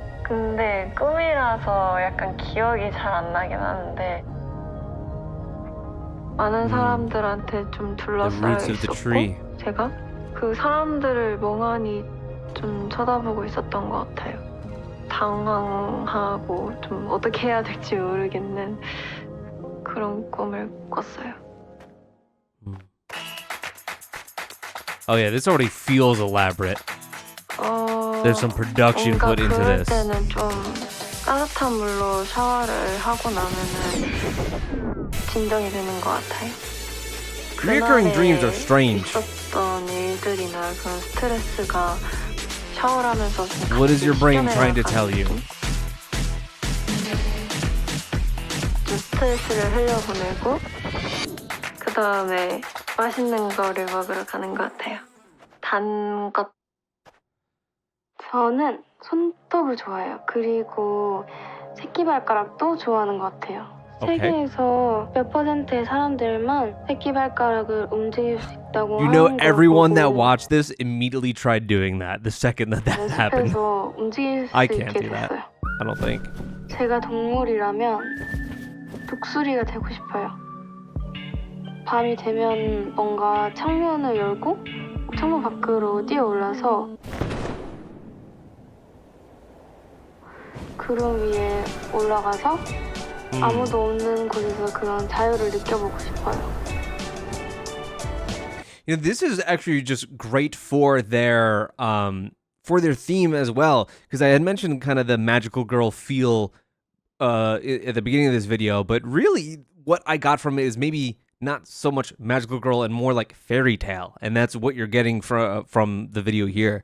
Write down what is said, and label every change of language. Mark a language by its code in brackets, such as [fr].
[ko] 근데 꿈이라서 약간 기억이 잘 안 나긴 하는데 많은 사람들한테 좀 둘러싸여 있었고 제가 그 사람들을 멍하니 좀 쳐다보고 있었던 것 같아요. 당황하고 좀 어떻게 해야 될지 모르겠는 그런 꿈을 꿨어요. [en] Oh yeah, this already feels elaborate. There's some production put into this. [ko] 때는 좀 따뜻한 물로 샤워를 하고 나면은 진정이 되는 것 같아요. [en] Recurring dreams are strange. [ko] 있었던 일들이나 그런 스트레스가 샤워를 하면서 좀 [en] What is your brain trying to tell you? [ko] 좀 스트레스를 흘려보내고 그 다음에 맛있는 거를 먹으러 가는 것 같아요. 단 것. 저는 손톱을 좋아해요. 그리고 새끼발가락도 좋아하는 것 같아요. 세계에서 몇 %의 사람들만 새끼발가락을 움직일 수 있다고 [en] You know, everyone that watched this immediately tried doing that the second that happened. I can't do that. I don't think. [ko] 제가 동물이라면 독수리가 되고 싶어요. 밤이 되면 뭔가 창문을 열고 창문 밖으로 뛰어올라서 구름 위에 올라가서 아무도 없는 곳에서 그런 자유를 느껴보고 싶어요. [en] You know, this is actually just great for their theme as well, because I had mentioned kind of the magical girl feel at the beginning of this video, but really what I got from it is maybe not so much magical girl and more like fairy tale, and that's what you're getting from the video here.